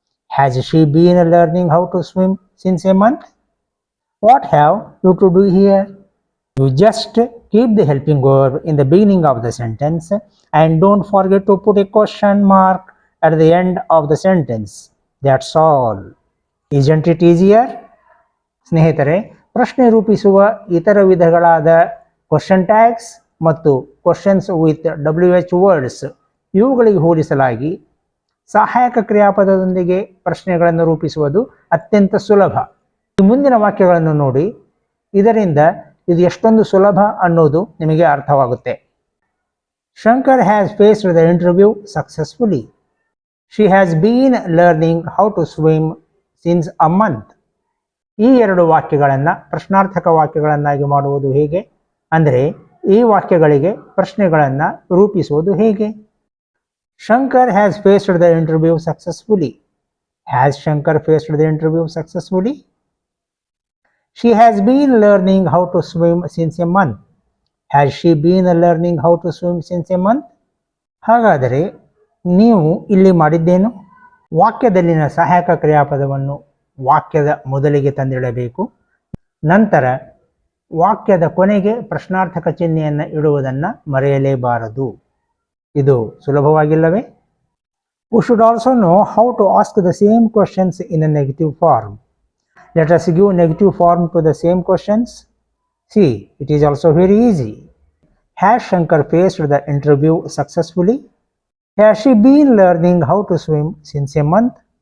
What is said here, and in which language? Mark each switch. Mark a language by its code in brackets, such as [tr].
[en] Has she been learning how to swim since a month? What have you to do here? You just keep the helping verb in the beginning of the sentence and don't forget to put a question mark at the end of the sentence. That's all. Isn't it easier? [kn] ಸ್ನೇಹಿತರೆ, ಪ್ರಶ್ನೆ ರೂಪಿಸುವ ಇತರ ವಿಧಗಳಾದ question tags ಮತ್ತು questions with WH words ಇವುಗಳಿಗೆ ಹೋಲಿಸಲಾಗಿ ಸಹಾಯಕ ಕ್ರಿಯಾಪದದೊಂದಿಗೆ ಪ್ರಶ್ನೆಗಳನ್ನು ರೂಪಿಸುವುದು ಅತ್ಯಂತ ಸುಲಭ. ಈ ಮುಂದಿನ ವಾಕ್ಯಗಳನ್ನು ನೋಡಿ, ಇದರಿಂದ ಇದು ಎಷ್ಟೊಂದು ಸುಲಭ ಅನ್ನೋದು ನಿಮಗೆ ಅರ್ಥವಾಗುತ್ತೆ. [en] Shankar has faced the interview successfully. She has been learning how to swim since a month. [kn] ಈ ಎರಡು ವಾಕ್ಯಗಳನ್ನು ಪ್ರಶ್ನಾರ್ಥಕ ವಾಕ್ಯಗಳನ್ನಾಗಿ ಮಾಡುವುದು ಹೇಗೆ? ಅಂದರೆ ಈ ವಾಕ್ಯಗಳಿಗೆ ಪ್ರಶ್ನೆಗಳನ್ನು ರೂಪಿಸುವುದು ಹೇಗೆ? [en] Shankar has faced the interview successfully. Has Shankar faced the interview successfully? She has been learning how to swim since a month. Has she been learning how to swim since a month? [kn] ಹಾಗಾದರೆ ನೀವು ಇಲ್ಲಿ ಮಾಡಿದ್ದೇನು? ವಾಕ್ಯದಲ್ಲಿನ ಸಹಾಯಕ ಕ್ರಿಯಾಪದವನ್ನು ವಾಕ್ಯದ ಮೊದಲಿಗೆ ತಂದಿಡಬೇಕು. ನಂತರ ವಾಕ್ಯದ ಕೊನೆಗೆ ಪ್ರಶ್ನಾರ್ಥಕ ಚಿಹ್ನೆಯನ್ನು ಇಡುವುದನ್ನು ಮರೆಯಲೇಬಾರದು. ಇದು ಸುಲಭವಾಗಿಲ್ಲವೇ? [en] We should also know how to ask the same questions in a negative form. Let us give negative form to the same questions. See, it is also very easy. Has Shankar faced the interview successfully? Has she been learning how to swim since a month?